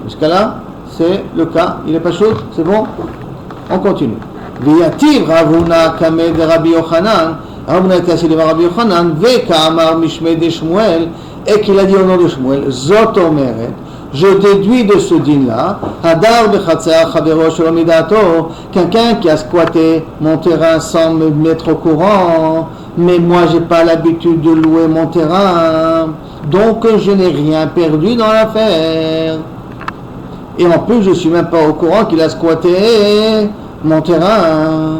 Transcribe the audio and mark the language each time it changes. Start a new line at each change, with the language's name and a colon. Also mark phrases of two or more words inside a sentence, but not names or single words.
French: Jusqu'à là, c'est le cas. Il n'est pas chaud? C'est bon? On continue.
Aramaic: ויתיב רבינא קמיה דרבי יוחנן.
French: Ravuna était assis devant Rabbi Yochanan.
Aramaic: וקאמר משמיה דשמואל.
French: Et qu'il a dit au nom de Shmuel,
Hebrew: זאת אומרת.
French: Je déduis de ce din-là,
Hebrew: הדר בחצר חבירו שלא מדעתו,
French: quelqu'un qui a squatté mon terrain sans me mettre au courant, mais moi j'ai pas l'habitude de louer mon terrain, donc je n'ai rien perdu dans l'affaire. Et en plus je suis même pas au courant qu'il a squatté mon terrain.